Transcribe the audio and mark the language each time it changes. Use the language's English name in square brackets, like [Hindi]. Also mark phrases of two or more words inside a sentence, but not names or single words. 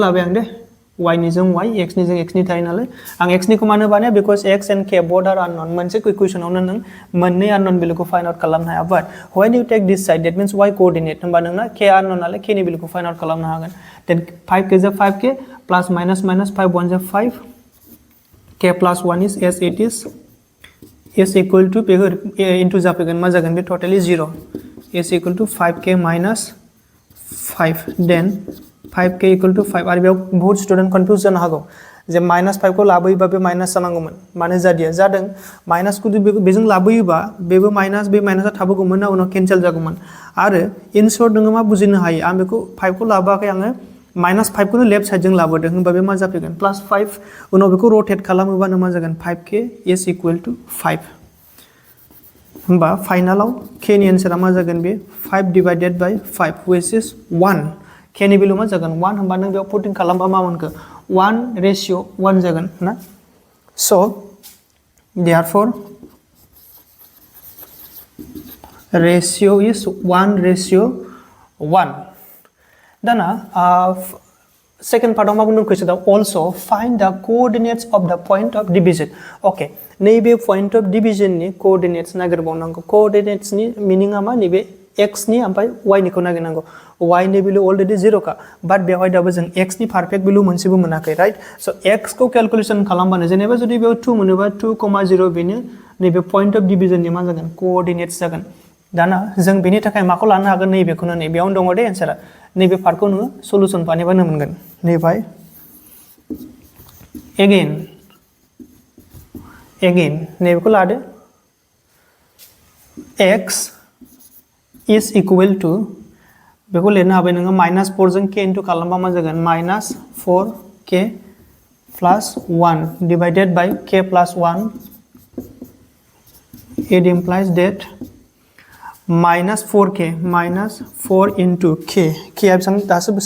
[Bodo] लाबाय आं दे y नि जों y x नि जों x नि थायो नालाय आं x निखौ मानो बानाया बिकज [English] x and k both are unknown [Bodo] मोनसे इक्वेशनावनो नों मोननै unknown [English] value find out [Bodo] खालामनो हाया [English] but when you take this side that means y coordinate [Bodo] होमबा नोंना k unknown नालाय k नि भेल्युखौ [English] find out [Bodo] खालामनो हागोन [English] then 5k [Bodo] जा [English] 5k plus minus 5 1 [Bodo] जा [English] 5 k plus 1 is as it is equal to into [Bodo] जाफैगोन मा जागोन बे टोटली 0 [English] is equal to 5k minus 5 then 5k equal to 5 [Bodo] आरो बेयाव बहुत [English] student confuse [Bodo] जानो हागौ जे -5 को लाबोयोबा बे माइनास जानांगौमोन माने जादिया जादों माइनास को बेजों लाबोयोबा बेबो माइनास बे माइनासा थाबोगौमोन ना उनाव कैंसिल जागौमोन आरो [English] in short [Bodo] नोङो मा बुजिनो हायो आं बेखौ 5 को लाबोआखै आङो -5 को [English] left side [Bodo] जों लाबोदों होनबा बे मा जाफैगोन +5 उनाव बेखौ रोटेट खालामोबानो मा जागोन [English] 5k is equal to 5 [Bodo] होमबा फाइनलाव k नि आन्सरा मा जागोन बे [English] 5 divided by 5 which is 1 [Bodo] k नि भेल्यु मा जागोन 1 होमबा नों बेयाव पुटिं खालामबा मा मोनखो [English] 1 ratio 1 [Bodo] जागोन ना [English] so therefore ratio is 1 ratio 1 दाना second part [Bodo] मा बुंदों [English] क्वेश्चन also find the coordinates of the point of division okay नैबे point of division नि coordinates [Bodo] नागिरबावनांगौ coordinates नि मीनिंआ मा नैबे x नि ओमफ्राय y निखौ नागिरनांगौ y नि भेल्यु अलरेडी 0 का बाट बेवहाय दाबो जों x नि [English] perfect value [Bodo] मोनसेबो मोनाखै [English] right so [Bodo] x को कैलकुलेशन खालामबानो जेनेबा जुदि बेयाव 2 मोनोबा 2,0 बेनो नैबे [English] point of division [Bodo] नि मा जागोन कोऑर्डिनेट्स जागोन दाना जों बेनि थाखाय माखौ लानो हागोन नैबेखौनो नै बेयाव दङ दे आन्सारा नैबे पार्टखौ नोङो सल्युशन बानायबानो मोनगोन नैबाय again नैबेखौ लादो [English] x is equal to [Bodo] बेखौ लिरनो हाबाय नोङो -4 जों k इनटु खालामबा मा जागोन [English] -4k plus 1 divided by k plus 1 it implies that -4k -4 into k आ [Bodo] बेसेबां दासो बेसेबां